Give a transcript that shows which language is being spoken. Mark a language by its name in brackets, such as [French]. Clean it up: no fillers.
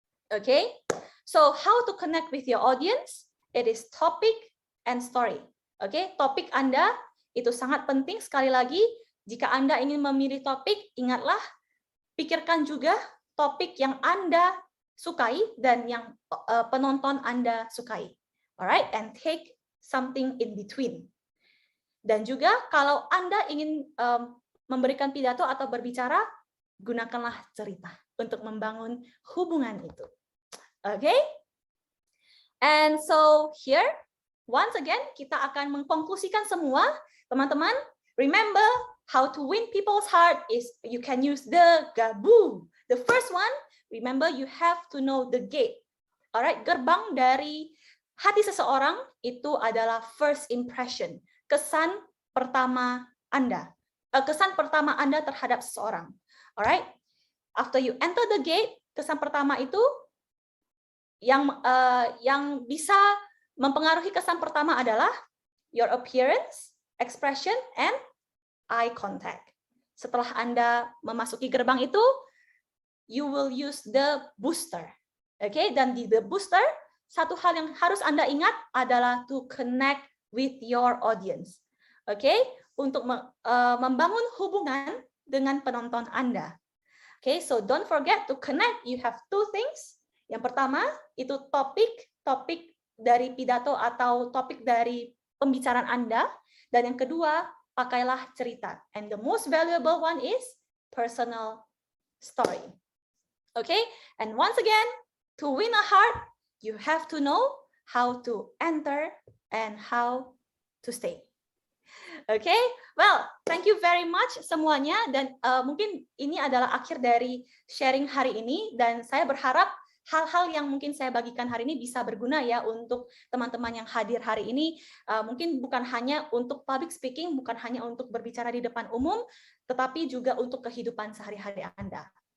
[English] Okay, so how to connect with your audience? It is topic and story. [Indonesian] Okay, topik Anda itu sangat penting. Sekali lagi, jika Anda ingin memilih topik, ingatlah, pikirkan juga topik yang Anda sukai dan yang penonton Anda sukai. [English] Alright, and take something in between. [Indonesian] Dan juga kalau Anda ingin memberikan pidato atau berbicara, gunakanlah cerita untuk membangun hubungan itu. [English] Okay? And so here, once again, [Indonesian] kita akan mengkonklusikan semua. [English] Teman-teman, remember how to win people's heart is you can use the gabu. The first one, remember, you have to know the gate. [Indonesian] Alright, gerbang dari hati seseorang itu adalah [English] first impression, [Indonesian] kesan pertama Anda. Kesan pertama Anda terhadap seseorang. [English] Alright, after you enter the gate, [Indonesian] kesan pertama itu yang bisa mempengaruhi kesan pertama adalah [English] your appearance, expression, and eye contact. [Indonesian] Setelah Anda memasuki gerbang itu, [English] you will use the booster. [Indonesian] Okay, dan di the booster, satu hal yang harus Anda ingat adalah [English] to connect with your audience. [Indonesian] Okay, untuk membangun hubungan dengan penonton Anda. [English] Okay, so don't forget to connect. You have two things. [Indonesian] Yang pertama, itu topik dari pidato atau topik dari pembicaraan Anda. Dan yang kedua, pakailah cerita. [English] And the most valuable one is personal story. Okay, and once again, to win a heart, you have to know how to enter and how to stay. Okay, well, thank you very much [Indonesian] semuanya. Dan mungkin ini adalah akhir dari sharing hari ini. Dan saya berharap hal-hal yang mungkin saya bagikan hari ini bisa berguna ya untuk teman-teman yang hadir hari ini. Mungkin bukan hanya untuk public speaking, bukan hanya untuk berbicara di depan umum, tetapi juga untuk kehidupan sehari-hari Anda.